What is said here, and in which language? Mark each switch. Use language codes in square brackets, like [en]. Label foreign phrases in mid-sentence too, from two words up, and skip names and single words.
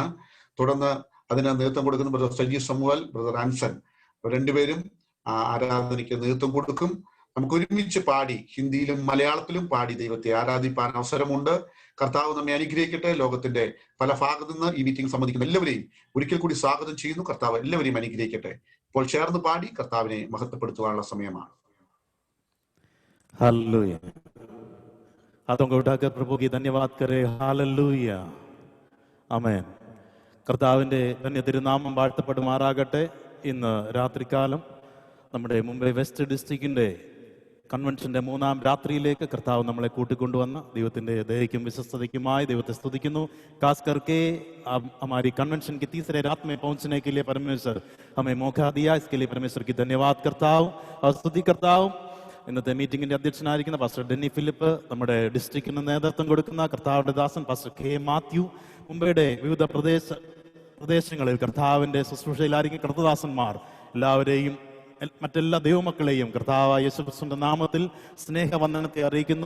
[ml] തുടർന്ന് അതിന് നേതൃത്വം കൊടുക്കുന്ന ബ്രദർ സജി സമുവൽ, ബ്രദർ ആൻസൺ, രണ്ടുപേരും ആരാധനയ്ക്ക് നേതൃത്വം കൊടുക്കും. നമുക്ക് ഒരുമിച്ച് പാടി ഹിന്ദിയിലും മലയാളത്തിലും പാടി ദൈവത്തെ ആരാധിപ്പാൻ അവസരമുണ്ട്. കർത്താവ് നമ്മെ അനുഗ്രഹിക്കട്ടെ. ലോകത്തിന്റെ പല ഭാഗത്തു നിന്ന് ഈ മീറ്റിംഗ് സംബന്ധിക്കുന്ന എല്ലാവരെയും ഒരിക്കൽ കൂടി സ്വാഗതം ചെയ്യുന്നു. കർത്താവ് എല്ലാവരെയും അനുഗ്രഹിക്കട്ടെ. ഇപ്പോൾ ചേർന്ന് പാടി കർത്താവിനെ മഹത്വപ്പെടുത്തുവാനുള്ള സമയമാണ്. [hi] हालेलुया। हाथों को उठाकर प्रभु की धन्यवाद करें। हालेलुया, [ml] ആമേൻ. കർത്താവിൻ്റെ ധന്യ തിരുനാമം വാഴ്ത്തപ്പെടുമാറാകട്ടെ. ഇന്ന് രാത്രികാലം നമ്മുടെ മുംബൈ വെസ്റ്റ് ഡിസ്ട്രിക്റ്റിൻ്റെ കൺവെൻഷൻ്റെ 3ാം രാത്രിയിലേക്ക് കർത്താവ് നമ്മളെ കൂട്ടിക്കൊണ്ടുവന്ന ദൈവത്തിൻ്റെ ദയയ്ക്കും വിശ്വസ്തതയ്ക്കുമായി ദൈവത്തെ സ്തുതിക്കുന്നു. [hi] खास करके हमारी कन्वेंशन की तीसरे रात में पहुंचने के लिए परमेश्वर हमें मौका दिया, इसके लिए परमेश्वर की धन्यवाद करता हूँ और स्तुति करता हूँ. [ml] ഇന്നത്തെ മീറ്റിംഗിന്റെ അധ്യക്ഷനായിരിക്കുന്ന പാസ്റ്റർ ഡെന്നി ഫിലിപ്പ്, നമ്മുടെ ഡിസ്ട്രിക്റ്റിന് നേതൃത്വം കൊടുക്കുന്ന കർത്താവിന്റെ ദാസൻ പാസ്റ്റർ കെ മാത്യു, മുംബൈയുടെ വിവിധ പ്രദേശങ്ങളിൽ കർത്താവിന്റെ ശുശ്രൂഷയിലായിരിക്കും കർത്തദാസന്മാർ, എല്ലാവരെയും മറ്റെല്ലാ ദൈവമക്കളെയും കർത്താവായ യേശുക്രിസ്തുവിന്റെ നാമത്തിൽ സ്നേഹവന്ദനത്തെ അറിയിക്കുന്നു.